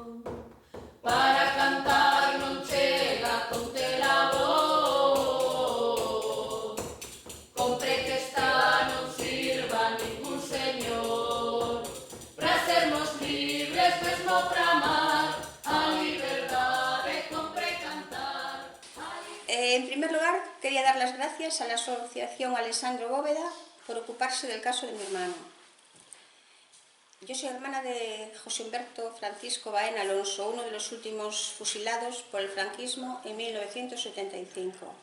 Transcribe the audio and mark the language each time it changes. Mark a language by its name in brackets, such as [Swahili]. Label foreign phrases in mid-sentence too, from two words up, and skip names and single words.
[Galician] Para cantar non chega [Spanish] con la [Galician] voz, compre que esta non sirva a ningún señor, para sermos libres mesmo para amar, a liberdade compre cantar. [Spanish] En primer lugar, quería dar las gracias a la Asociación Alessandro Bóveda por ocuparse del caso de mi hermano. Yo soy hermana de José Humberto Francisco Baena Alonso, uno de los últimos fusilados por el franquismo en 1975.